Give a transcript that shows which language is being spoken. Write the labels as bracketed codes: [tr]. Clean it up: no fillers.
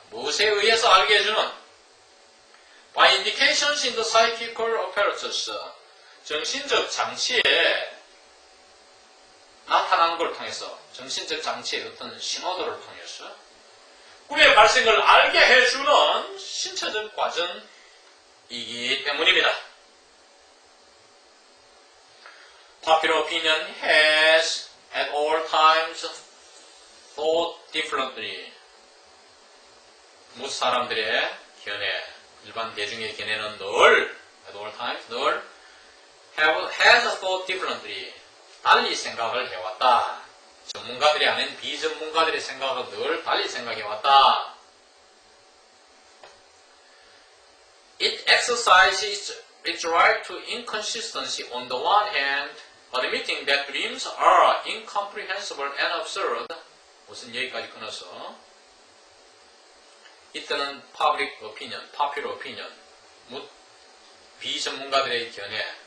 [ko] 무엇에 의해서 알게 해주는? [en] by indications in the psychical apparatus, [ko] 정신적 장치에 나타나는 걸 통해서, 정신적 장치의 어떤 신호들을 통해서 꿈의 발생을 알게 해주는 신체적 과정이기 때문입니다. [en] Popular opinion has at all times thought differently. [ko] 모든 사람들의 견해, 일반 대중의 견해는 늘 [en] at all times [ko] 늘 [en] has thought differently. [ko] 달리 생각을 해왔다. 전문가들이 아닌 비전문가들의 생각을 늘 달리 생각해왔다. [en] It exercises its right to inconsistency on the one hand, admitting that dreams are incomprehensible and absurd. [ko] 무슨 여기까지 끊어서 이때는 [en] popular opinion, [ko] 비전문가들의 견해.